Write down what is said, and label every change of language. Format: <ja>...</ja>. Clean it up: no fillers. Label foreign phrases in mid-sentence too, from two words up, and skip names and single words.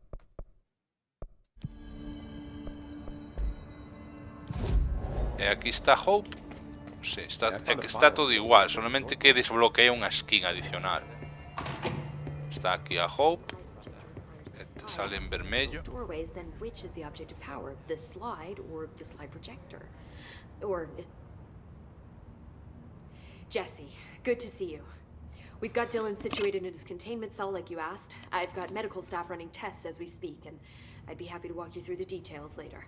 <gl>E aquí está Hope. Sí, é que está todo igual, solamente que desbloquea unha skin adicional. Está aquí a Hope. Este sale en vermello.</gl> <en>Doorways, then which is the object of power? The slide or the slide projector? Or Jesse, good to see you. We've got Dylan situated in his containment cell like you asked. I've got medical staff running tests as we speak, and I'd be happy to walk you through the details later.</en>